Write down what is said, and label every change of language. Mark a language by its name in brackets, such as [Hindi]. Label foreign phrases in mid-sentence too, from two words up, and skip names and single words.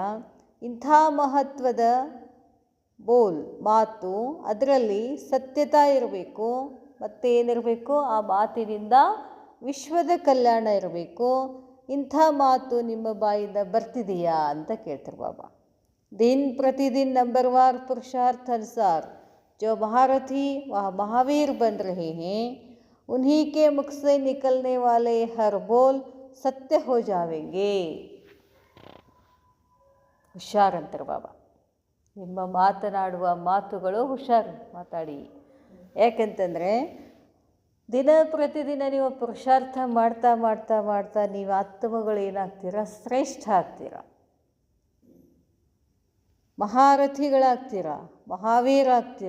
[Kannada] ಇಂಥ ಮಹತ್ವದ ಬೋಲ್ ಮಾತು, ಅದರಲ್ಲಿ ಸತ್ಯತಾ ಇರಬೇಕು, ಮತ್ತು ಏನಿರಬೇಕು, ಆ ಮಾತಿನಿಂದ ವಿಶ್ವದ ಕಲ್ಯಾಣ ಇರಬೇಕು, ಇಂಥ ಮಾತು ನಿಮ್ಮ ಬಾಯಿಂದ ಬರ್ತಿದೆಯಾ ಅಂತ ಕೇಳ್ತಾರೆ ಬಾಬಾ. [Hindi] दिन प्रतिदिन नंबरवार पुरुषार्थ अनुसार जो महारथी वह महावीर बन रहे हैं, उन्हीं के मुख से निकलने वाले हर बोल सत्य हो जाएंगे. [Kannada] ಹುಷಾರಂತಾರೆ ಬಾಬಾ. ನಿಮ್ಮ ಮಾತನಾಡುವ ಮಾತುಗಳು ಹುಷಾರು ಮಾತಾಡಿ. ಯಾಕೆಂತಂದರೆ ದಿನ ಪ್ರತಿದಿನ ನೀವು ಪುರುಷಾರ್ಥ ಮಾಡ್ತಾ ಮಾಡ್ತಾ ಮಾಡ್ತಾ ನೀವು ಆತ್ಮಗಳು ಏನಾಗ್ತೀರಾ, ಶ್ರೇಷ್ಠ ಆಗ್ತೀರಾ, ಮಹಾರಥಿಗಳಾಗ್ತೀರ, ಮಹಾವೀರ ಆಗ್ತೀರ.